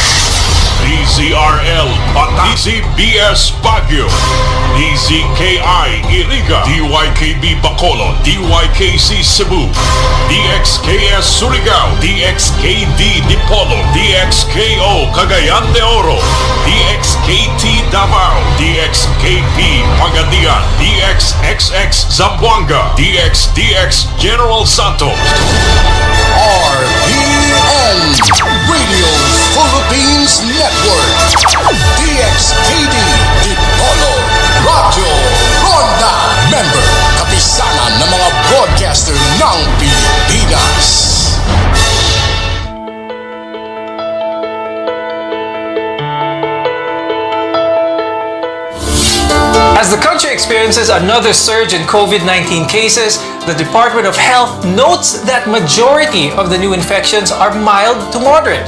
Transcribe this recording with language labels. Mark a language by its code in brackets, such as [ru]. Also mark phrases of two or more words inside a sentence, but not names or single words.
[en] DZRL Bataan, DZBS Baguio, DZKI Iriga, DYKB Bacolod, DYKC Cebu, DXKS Surigao, DXKD Dipolo, DXKO Cagayan de Oro, DXKT Davao, DXKP Pagadian, DXXX Zamboanga, DXDX General Santos. [tl] RPN Radio Philippines Network, DXKD Dipolo Radio Ronda, member kapisanan ng mga broadcaster ng Pilipinas. [en] As the country experiences another surge in COVID-19 cases, the Department of Health notes that majority of the new infections are mild to moderate.